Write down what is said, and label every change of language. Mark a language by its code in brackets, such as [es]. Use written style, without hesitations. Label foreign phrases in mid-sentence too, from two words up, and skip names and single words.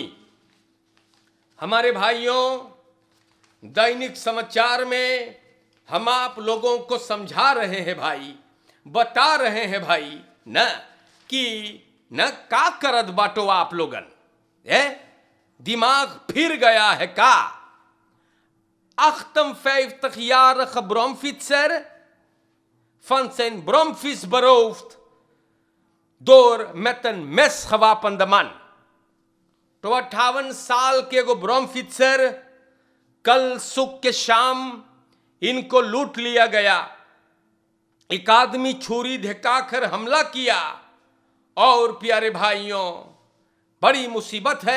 [hns] हमारे भाइयों, दैनिक समाचार में हम आप लोगों को समझा रहे हैं भाई, बता रहे हैं भाई न, कि न का करत बाटो आप लोगन, दिमाग फिर गया है का? [nl] Achten 50-jarige bromfietser van zijn bromfiets beroofd door met een mes gewapende man। [hns] तो 58 साल के एगो ब्रह्मफित्सर कल सुख के शाम इनको लूट लिया गया। एक आदमी छुरी दिखाकर हमला किया और प्यारे भाइयों बड़ी मुसीबत है।